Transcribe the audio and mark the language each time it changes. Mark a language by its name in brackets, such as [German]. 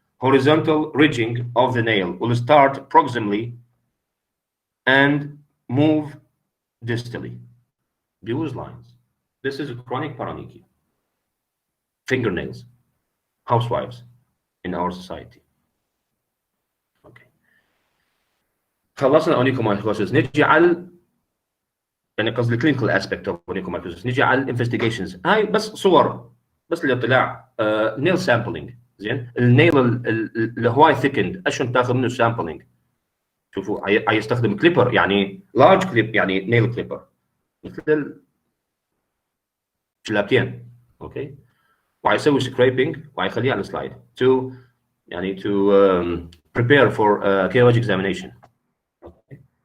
[English] Horizontal ridging of the nail will start proximally and move distally. Bu's lines. This is a chronic paronychia. Fingernails, housewives in our society. Okay. [Arabic] خلصنا onychomycosis. نجي على يعني قصدي الكلينيكال اسبكت اوف onychomycosis. نجي على الانفستيجيشنز. هاي بس صور بس للاطلاع. نيل سامبلينج. زين النيل اللي هواي ثيكند اشون تاخذ منه سامبلينج. شوفوا يستخدم كليبر يعني لارج كليب يعني نيل كليبر مثل شلابتين. اوكي. ويسوي سكريبنج ويخليه على السلايد to يعني [English] to prepare for KOH examination. [Arabic] Okay.